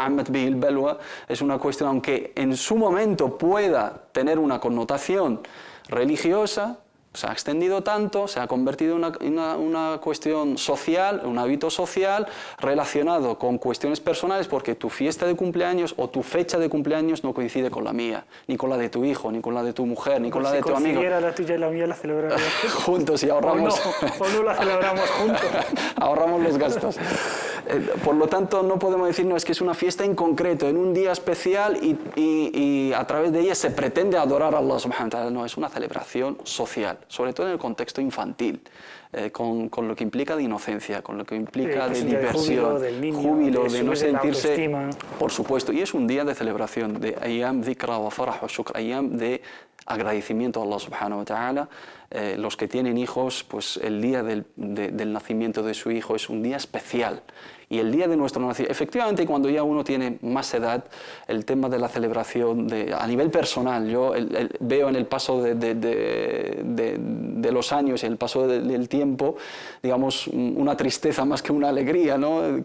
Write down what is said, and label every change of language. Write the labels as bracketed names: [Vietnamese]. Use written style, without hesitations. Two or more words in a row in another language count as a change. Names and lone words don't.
[Spanish] Es una cuestión, aunque en su momento pueda tener una connotación religiosa, se ha extendido tanto, se ha convertido en una cuestión social, un hábito social relacionado con cuestiones personales, porque tu fiesta de cumpleaños o tu fecha de cumpleaños no coincide con la mía, ni con la de tu hijo, ni con la de tu mujer, ni con la de tu amigo. Si la tuya y la mía la celebraríamos juntos y ahorramos. O no la celebramos juntos. Ahorramos los gastos. Por lo tanto, no podemos decir, no, es que es una fiesta en concreto, en un día especial y a través de ella se pretende adorar a Allah [Arabic] سبحانه وتعالى. [Spanish] No, es una celebración social, sobre todo en el contexto infantil, con lo que implica de inocencia, con lo que implica de diversión, júbilo, de no sentirse, por supuesto, y es un día de celebración, de [Arabic] أيام ذكرى وفرح وشكر, [Spanish] ayyam de agradecimiento a Allah [Arabic] سبحانه وتعالى. [Spanish] Los que tienen hijos, pues el día del nacimiento de su hijo es un día especial. Y el día de nuestro nacimiento, efectivamente, cuando ya uno tiene más edad, el tema de la celebración a nivel personal, yo veo en el paso de los años y el paso del tiempo, digamos, una tristeza más que una alegría, ¿no?